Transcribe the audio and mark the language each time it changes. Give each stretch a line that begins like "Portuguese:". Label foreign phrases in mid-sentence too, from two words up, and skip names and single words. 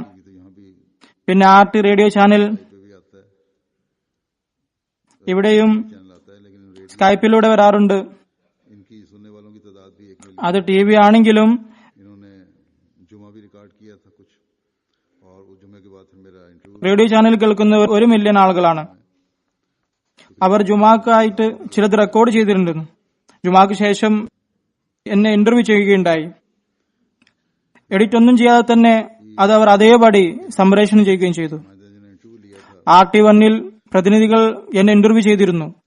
Urdu: بھی تو یہاں بھی
Malayalam: പിന്നെ RT
English: radio channel
Urdu: پہ بھی آتا ہے,
Malayalam: ഇവിടെയും
Urdu: چینل آتا ہے، لیکن ریڈیو
Malayalam: സ്കൈപ്പിലൂടെ വരാറുണ്ട്.
Urdu: ان کی سننے والوں کی تعداد بھی 1 ملین.
Malayalam: അത് TV ആണെങ്കിലും
Urdu: انہوں نے جمعہ بھی ریکارڈ کیا تھا کچھ اور اس جمعے کے بعد پھر میرا انٹرویو
English: radio channel
Malayalam: കേൾക്കുന്ന 1 മില്യൺ ആളുകളാണ്. അവർ ജുമാക്കായിട്ട് ചിലത് റെക്കോർഡ് ചെയ്തിട്ടുണ്ടെന്ന്. ജുമാക്ക് ശേഷം എന്നെ ഇന്റർവ്യൂ ചെയ്യുകയുണ്ടായി. എഡിറ്റ് ഒന്നും ചെയ്യാതെ തന്നെ അത് അവർ അതേപടി സംപ്രേഷണം ചെയ്യുകയും ചെയ്തു. RT1 പ്രതിനിധികൾ എന്നെ ഇന്റർവ്യൂ ചെയ്തിരുന്നു.